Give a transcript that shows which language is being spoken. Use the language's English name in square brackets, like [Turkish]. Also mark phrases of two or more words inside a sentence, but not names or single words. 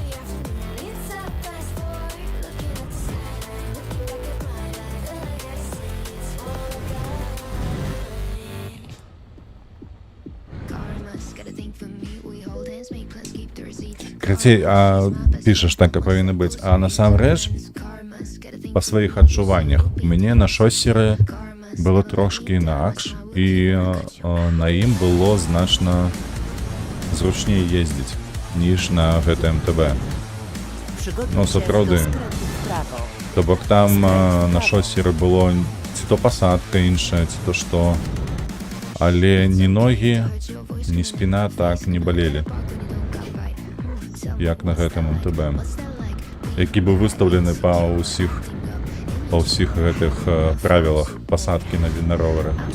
[Belarusian] Крацей, а пішаш так, і павінна быць. А насамрэч, па сваіх адчуваннях, у мяне на шоссеры было трошкі інакш, і на ім было значна зручней ездзіць, ніж на гэта МТБ. [Polish] Przygotuj [Belarusian] No, [Polish] się [Belarusian] сапраўды. [Polish] do skrętu w prawo. [Belarusian] То бок там на шоссеры было ці то пасадка іншая, ці то што. Але ні ногі, ні спіна так не балелі. як на гэтым МТБ, які быў выстаўлены па ўсіх гэтых правілах пасадкі на ровары.